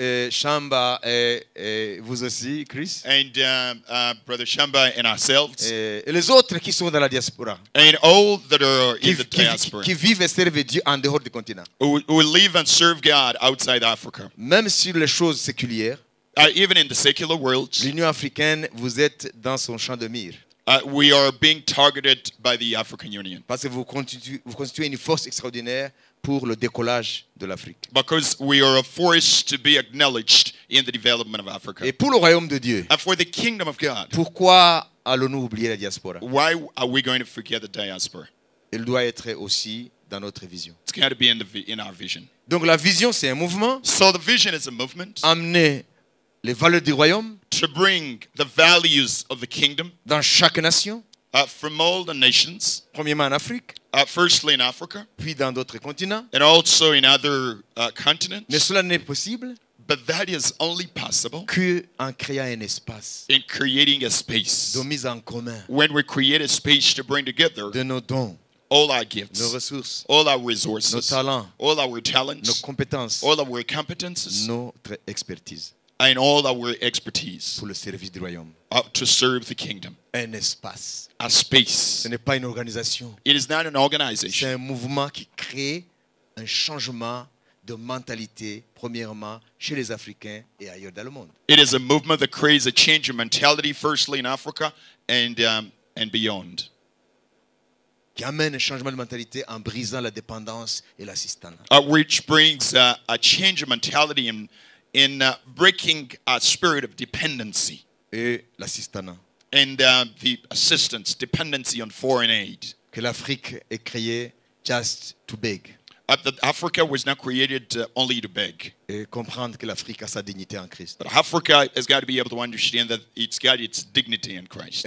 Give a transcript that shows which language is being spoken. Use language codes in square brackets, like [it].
[fr] Shamba et vous aussi, Chris. [en] and Brother Shamba and ourselves [fr] Et les autres qui sont dans la diaspora. [en] and all that are [fr] Qui, [en] in the diaspora [fr] qui vivent et servent Dieu en dehors du continent. [en] who live and serve God outside Africa. [fr] Même sur les choses séculières, [en] Even in the secular world, [fr] l'Union africaine, vous êtes dans son champ de mire. [en] we are being targeted by the African Union [fr] Parce que vous constituez une force extraordinaire pour le décollage de l'Afrique. [en] because we are a force to be acknowledged in the development of Africa. [fr] Et pour le royaume de Dieu, [en] And for the kingdom of God, [fr] pourquoi allons-nous oublier la diaspora? [en] why are we going to forget the diaspora? [fr] Elle doit être aussi dans notre vision. [en] It's got to be in our vision. [fr] Donc la vision, c'est un mouvement. [en] So the vision is a movement [fr] Amener les valeurs du royaume [en] to bring the values of the kingdom [fr] dans chaque nation, [en] from all the nations, [fr] premièrement en Afrique, [en] firstly in Africa [fr] puis dans d'autres continents. [en] and also in other continents. [fr] Mais cela n'est possible [en] But that is only possible [fr] qu'en créant un espace [en] in creating a space. [fr] de mise en commun [en] When we create a space to bring together [fr] de nos dons, [en] all our [fr] nos [en] gifts, [fr] ressources, [en] all our [fr] nos [en] resources, [fr] talents, [en] all our [fr] nos [en] talents, [fr] compétences, [en] all our competences, [fr] notre expertise [en] and all our expertise [fr] pour le service du royaume. [en] to serve the kingdom. [fr] Un espace. [en] A space. [fr] Ce n'est pas une organisation. [en] It is not an [fr] C'est [en] organization. [fr] un mouvement qui crée un changement de mentalité, premièrement, chez les Africains et ailleurs dans le monde. [en] It is a movement that creates a change of mentality, firstly in Africa and beyond. [fr] Qui amène un changement de mentalité en brisant la dépendance et l'assistanat. [en] Which brings a change of mentality in breaking a spirit of dependency [fr] Et l'assistanat. [en] and the assistance, dependency on foreign aid. [fr] Que l'Afrique est créée [en] just to beg. That Africa was not created only to beg. [fr] Et comprendre que l'Afrique a sa dignité en Christ. [en] But Africa has got to be able to understand that it's got its dignity in Christ.